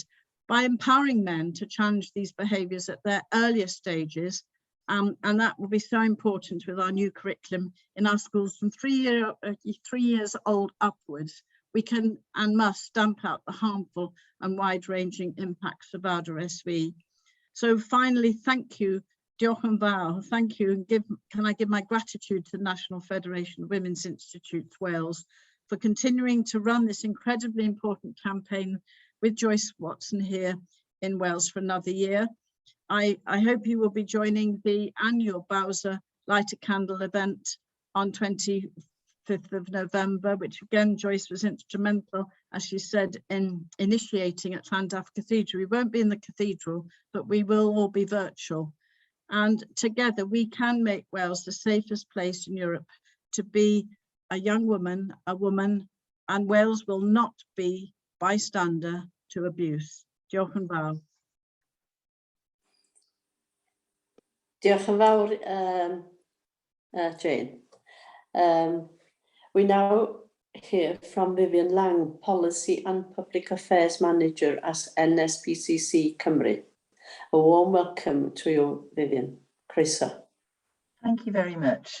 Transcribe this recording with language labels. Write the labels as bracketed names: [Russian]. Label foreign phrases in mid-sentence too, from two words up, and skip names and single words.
[English] By empowering men to challenge these behaviours at their earlier stages, and that will be so important with our new curriculum in our schools from 3 years old upwards. We can and must stamp out the harmful and wide-ranging impacts of Wales Vpu. So finally, thank you, [Welsh] diolch yn fawr. [English] Thank you, and can I give my gratitude to the National Federation of Women's Institutes Wales for continuing to run this incredibly important campaign with Joyce Watson here in Wales for another year. I hope you will be joining the annual Bowser Light a Candle event on 25th of November, which again, Joyce was instrumental, as she said, in initiating at Llandaff Cathedral. We won't be in the cathedral, but we will all be virtual. And together we can make Wales the safest place in Europe to be a young woman, and Wales will not be bystander to abuse. [Welsh] Diolch yn fawr. Diolch yn fawr, Jane. [English] We now hear from Vivian Lang, Policy and Public Affairs Manager at NSPCC Cymru. A warm welcome to you, Vivian. [Welsh] Croeso. [English] Thank you very much.